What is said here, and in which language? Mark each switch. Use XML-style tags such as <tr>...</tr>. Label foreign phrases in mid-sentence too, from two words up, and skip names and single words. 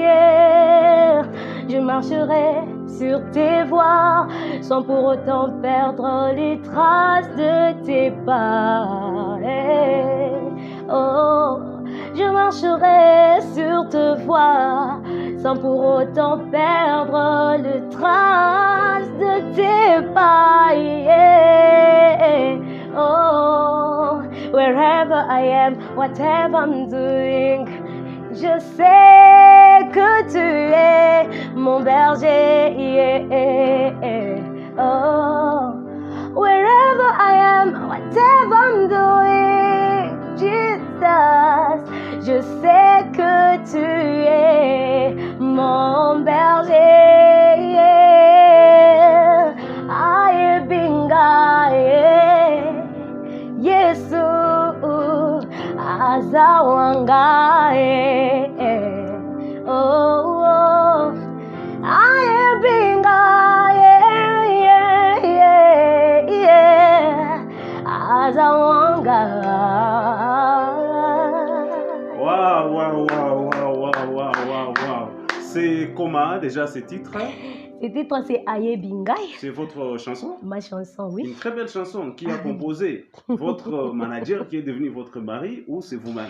<fr>Je marcherai sur tes voies, sans pour autant perdre les traces de tes pas. Oh, je marcherai sur tes voies, sans pour autant perdre les traces de tes pas.</fr> <en>Oh, wherever I am, whatever I'm doing,</en> <fr>je sais que tu es mon berger.</fr> <en>Oh, wherever I am, whatever I'm doing, Jesus,</en> <fr>Je sais que tu es mon berger.</fr> <ln>Aye binga Yesu azawanga oh oh aye binga azawanga. Waouh, waouh, waouh, waouh, waouh, waouh, waouh.</ln> <fr>C'est comment déjà ce titre? Ce titre, c'est Aye Bingai. C'est votre chanson? Ma chanson, oui. Une très belle chanson. Qui a composé? Votre manager qui est devenu votre mari ou c'est vous-même?</fr>